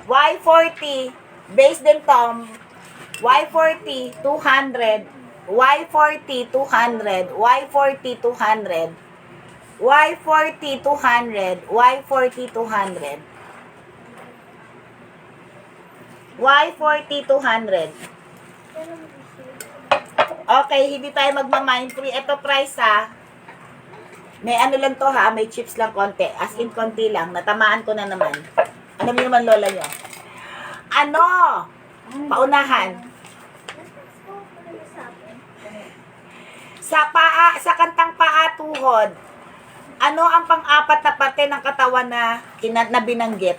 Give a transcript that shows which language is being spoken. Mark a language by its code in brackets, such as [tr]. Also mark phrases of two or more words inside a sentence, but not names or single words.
[tl] Y40. Base din Tom. Y40. 200. Y40. 200. Y40. 200. Y40. 200. Y40. 200. Y40. 200. Okay, hindi tayo magma-mind free. Ito price ha. May ano lang to ha, may chips lang konti. [en] As in [tl] konti lang. Natamaan ko na naman. Ano mo naman lola nyo? Ano? Paunahan. Sa kantang paa tuhod, ano ang pang-apat na parte ng katawan na binanggit?